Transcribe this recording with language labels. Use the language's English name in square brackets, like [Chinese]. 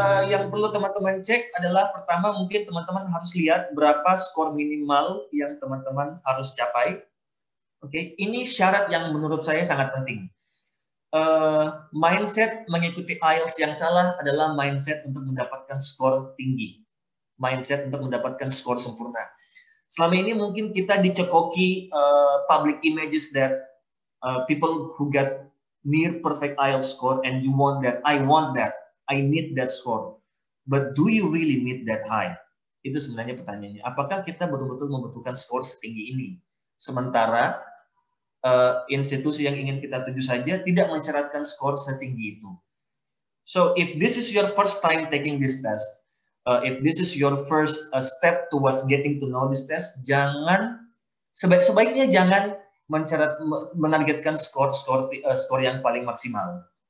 [Indonesian] Yang perlu teman-teman cek adalah pertama mungkin teman-teman harus lihat berapa skor minimal yang teman-teman harus capai. Oke, ini syarat yang menurut saya sangat penting. Mindset mengikuti IELTS yang salah adalah mindset untuk mendapatkan skor tinggi. Mindset untuk mendapatkan skor sempurna. Selama ini mungkin kita dicekoki [English] public images that people who get near perfect IELTS score and you want that, I want that, I need that score. But do you really need that high? [Indonesian] Itu sebenarnya pertanyaannya. Apakah kita betul-betul membutuhkan skor setinggi ini? Sementara institusi yang ingin kita tuju saja tidak mensyaratkan skor setinggi itu. [English] So if this is your first time taking this test, if this is your first step towards getting to know this test, [Indonesian] sebaiknya jangan menargetkan skor yang paling maksimal.